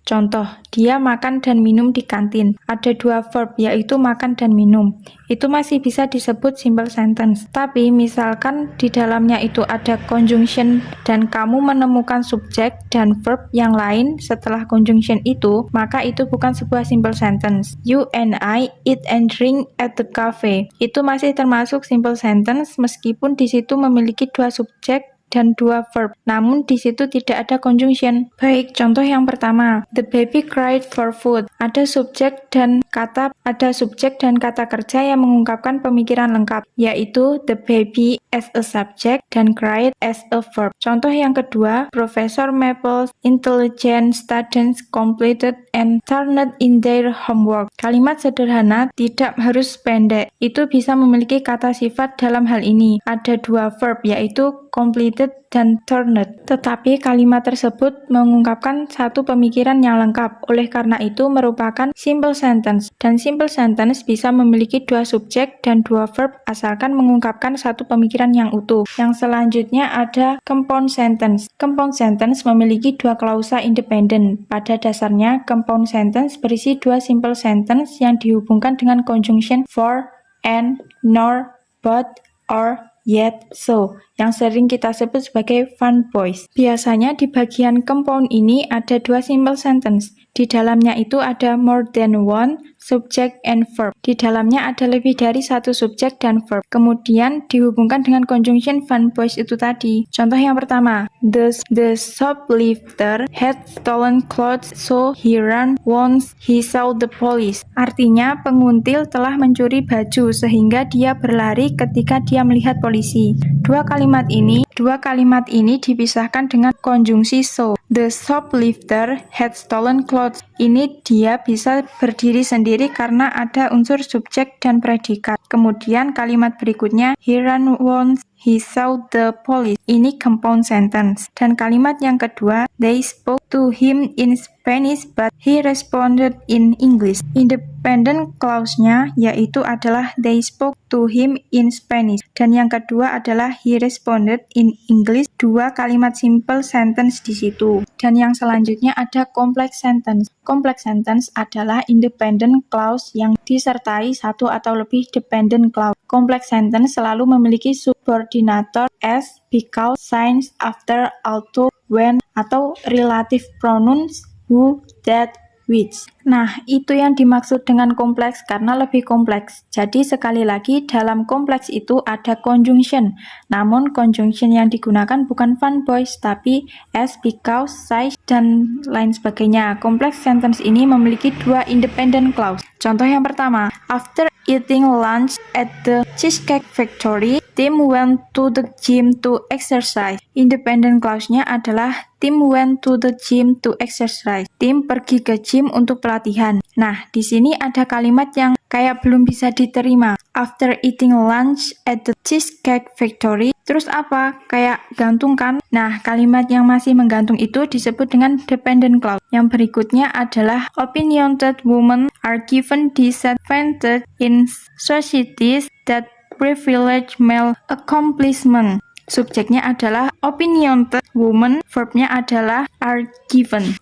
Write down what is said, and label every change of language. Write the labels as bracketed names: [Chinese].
[Indonesian] Contoh, dia makan dan minum di kantin. Ada 2 verb, yaitu makan dan minum. Itu masih bisa disebut simple sentence. Tapi misalkan di dalamnya itu ada conjunction dan kamu menemukan subjek dan verb yang lain setelah conjunction itu, maka itu bukan sebuah simple sentence. [English] You and I eat and drink at the cafe. [Indonesian] Itu masih termasuk simple sentence meskipun di situ memiliki 2 subjek dan 2 verb, namun di situ tidak ada conjunction. Baik, contoh yang pertama, [English] the baby cried for food. [Indonesian] Ada subjek dan kata kerja yang mengungkapkan pemikiran lengkap, yaitu [English] the baby as a subject [Indonesian] dan cried as a verb. Contoh yang kedua, [English] Professor Maple's intelligent students completed and turned in their homework. [Indonesian] Kalimat sederhana tidak harus pendek. Itu bisa memiliki kata sifat dalam hal ini. Ada 2 verb, yaitu completed dan turned. Tetapi kalimat tersebut mengungkapkan satu pemikiran yang lengkap. Oleh karena itu merupakan simple sentence. Dan simple sentence bisa memiliki 2 subjek dan 2 verb asalkan mengungkapkan satu pemikiran yang utuh. Yang selanjutnya ada compound sentence. Compound sentence memiliki 2 klausa independen. Pada dasarnya, compound sentence berisi 2 simple sentence yang dihubungkan dengan conjunction [English] for, and, nor, but, or, yet, so, [Indonesian] yang sering kita sebut sebagai fun voice. Biasanya di bagian compound ini ada 2 simple sentence. Di dalamnya itu ada [English] more than one subject and verb. [Indonesian] Di dalamnya ada lebih dari satu subjek dan verb. Kemudian dihubungkan dengan conjunction fun voice itu tadi. Contoh yang pertama, [English] the shoplifter had stolen clothes so he ran once he saw the police. [Indonesian] Artinya penguntil telah mencuri baju sehingga dia berlari ketika dia melihat polisi. Dua kalimat ini dipisahkan dengan konjungsi so. [English] The shoplifter had stolen clothes. [Indonesian] Ini dia bisa berdiri sendiri karena ada unsur subjek dan predikat. Kemudian kalimat berikutnya, [English] he ran once he saw the police. [Indonesian] Ini compound sentence. Dan kalimat yang kedua, [English] they spoke to him in Spanish but he responded in English. Independent clause-nya [Indonesian] yaitu adalah [English] they spoke to him in Spanish. [Indonesian] Dan yang kedua adalah [English] he responded in English. [Indonesian] 2 kalimat simple sentence di situ. Dan yang selanjutnya ada complex sentence. Complex sentence adalah independent clause yang disertai satu atau lebih dependent clause. Complex sentence selalu memiliki subordinator [English] as, because, since, after, although, when, [Indonesian] atau relative pronouns [English] who, that, which. [Indonesian] Nah, itu yang dimaksud dengan kompleks karena lebih kompleks. Jadi sekali lagi dalam kompleks itu ada conjunction. Namun conjunction yang digunakan bukan fun voice tapi [English] as, because, since, [Indonesian] dan lain sebagainya. Complex sentence ini memiliki 2 independent clause. Contoh yang pertama, [English] after eating lunch at the Cheesecake Factory, Tim went to the gym to exercise. Independent clause-nya [Indonesian] adalah [English] Tim went to the gym to exercise. [Indonesian] Tim pergi ke gym untuk pelatihan. Nah, di sini ada kalimat yang kayak belum bisa diterima. [English] After eating lunch at the Cheesecake Factory, [Indonesian] terus apa? Kayak gantung kan? Nah, kalimat yang masih menggantung itu disebut dengan dependent clause. Yang berikutnya adalah [English] opinionated women are given disadvantage in societies that privilege male accomplishment. [Indonesian] Subjeknya adalah [English] opinionated women, [Indonesian] verbnya adalah [English] are given.